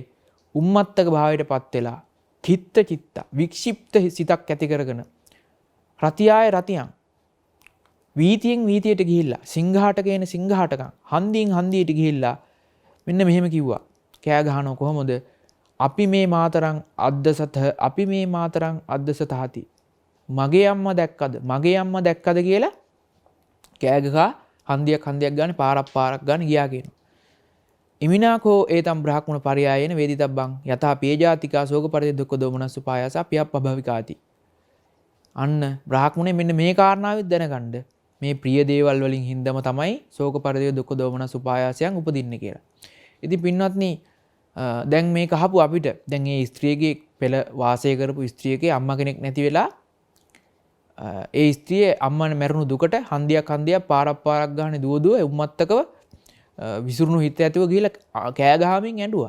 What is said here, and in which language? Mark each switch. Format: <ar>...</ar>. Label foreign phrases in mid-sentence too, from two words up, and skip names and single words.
<si>උම්මත්තක භාවයට පත් වෙලා කිත්ත චිත්තා වික්ෂිප්ත සිතක් ඇති කරගෙන</si> <pi>රතියාය රතියං</pi> <si>වීතියෙන් වීතියට ගිහිල්ලා</si> <pi>සිංහාටකේන සිංහාටකං</pi> <si>හන්දියෙන් හන්දියට ගිහිල්ලා මෙන්න මෙහෙම කිව්වා. කෑ ගහනවා කොහොමද?</si> <pi>අපි මේ මාතරං අද්දසතහති.</pi> <si>මගේ අම්මා දැක්කද කියලා කෑ ගහා හන්දියක් ගන්න පාරක් ගන්න ගියා කියනවා.</si> <pi>ඉමිනාකෝ ඒතම් බ්‍රාහ්මණ පරියායේන වේදිතබ්බං යතා පියජාතිකා ශෝක පරිදේ දුක්ඛ දෝමනස්සු පායාසා පියප්පභවිකාති.</pi> <si>අන්න බ්‍රාහ්මණය මෙන්න මේ කාරණාවෙත් දැනගන්න මේ ප්‍රිය දේවල් වලින් හින්දම තමයි ශෝක පරිදේ දුක්ඛ දෝමනස්සු පායාසයන් උපදින්නේ කියලා. ඉතින් පින්වත්නි දැන් මේක අහපු අපිට දැන් මේ ස්ත්‍රියගේ පෙළ වාසය කරපු ස්ත්‍රියගේ අම්මා කෙනෙක් නැති වෙලා ඒ ස්ත්‍රිය අම්මා මැරුණු දුකට හන්දියක් පාරක් ගන්න දුව උම්මත්තකව විසුරුණු හිත ඇතුව ගිහිල්ලා කෑ ගහමින් ඇඬුවා.</si>